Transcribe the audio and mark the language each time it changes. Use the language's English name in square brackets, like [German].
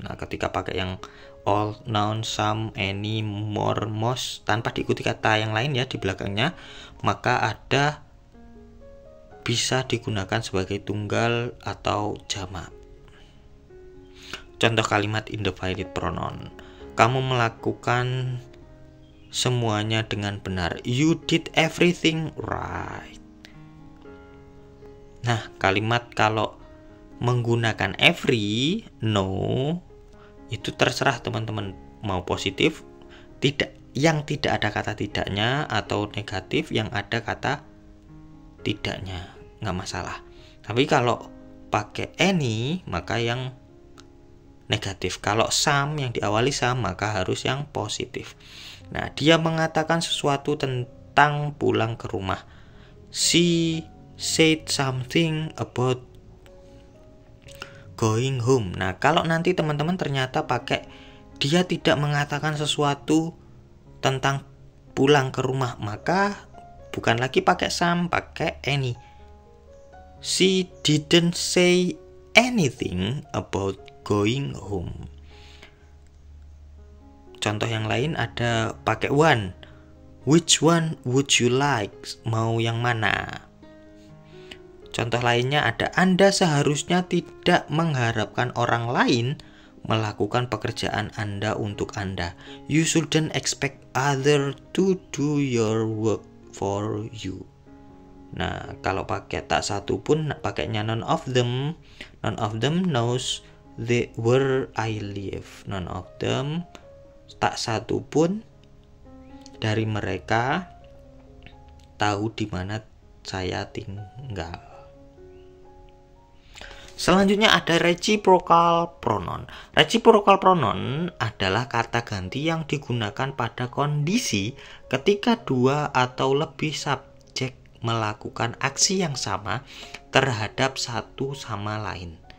[Indonesian] Nah, ketika pakai yang all, none, some, any, more, most tanpa diikuti kata yang lain ya di belakangnya, maka ada bisa digunakan sebagai tunggal atau jamak. Contoh kalimat indefinite pronoun. Kamu melakukan semuanya dengan benar. [English] You did everything right. [Indonesian] Nah, kalimat kalau menggunakan every, no, itu terserah teman-teman mau positif, tidak, yang tidak ada kata tidaknya, atau negatif yang ada kata tidaknya, nggak masalah. Tapi kalau pakai any maka yang negatif. Kalau some yang diawali some maka harus yang positif. Nah, dia mengatakan sesuatu tentang pulang ke rumah. [English] She said something about going home. [Indonesian] Nah, kalau nanti teman-teman ternyata pakai dia tidak mengatakan sesuatu tentang pulang ke rumah, maka bukan lagi pakai some, pakai any. [English] She didn't say anything about going home. [Indonesian] Contoh yang lain ada pakai one. [English] Which one would you like? [Indonesian] Mau yang mana? Contoh lainnya ada Anda seharusnya tidak mengharapkan orang lain melakukan pekerjaan Anda untuk Anda. [English] You shouldn't expect other to do your work for you. [Indonesian] Nah, kalau pakai tak satu pun pakainya [English] none of them. None of them knows where I live. None of them, [Indonesian] tak satu pun dari mereka tahu di mana saya tinggal. Selanjutnya ada reciprocal pronoun. Reciprocal pronoun adalah kata ganti yang digunakan pada kondisi ketika dua atau lebih subjek melakukan aksi yang sama terhadap satu sama lain.